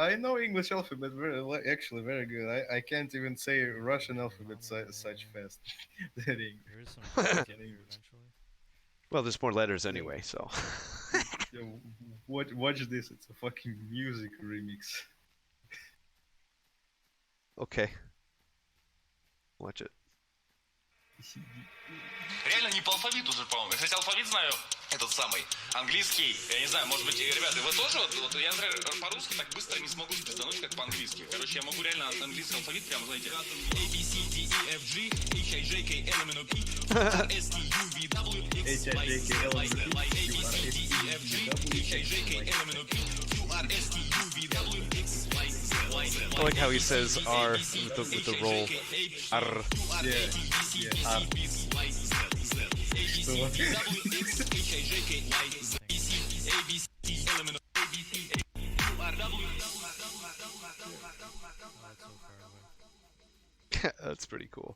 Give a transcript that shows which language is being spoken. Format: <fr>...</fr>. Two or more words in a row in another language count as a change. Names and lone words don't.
<en>I know English alphabet actually very good. I can't even say Russian alphabet such fast. That English. There is some text in here eventually. Well, there's more letters anyway, so. Yeah, watch this. It's a fucking music remix. Okay. Watch it.</en> <ru>Реально не по алфавиту же, по-моему. Я, кстати, алфавит знаю, этот самый, английский. Я не знаю, может быть, ребята, вы тоже? Вот я, например, по-русски так быстро не смогу спиздануть, как по-английски. Короче, я могу реально английский алфавит прям, знаете,</ru> <en>A, B, C, D, E, F, G, H, I, J, K, L, M, N, O, P, R, S, T, U, V, W, X, Y, Z, Y, Z, Y, A, B, C, D, E, F, G, H, I, J, K, L, M, N, O, P, Q, R, S, T, U, V, W, X, Y, Z, Y, Z, I like how he says R with the roll. R. That's pretty cool.</en>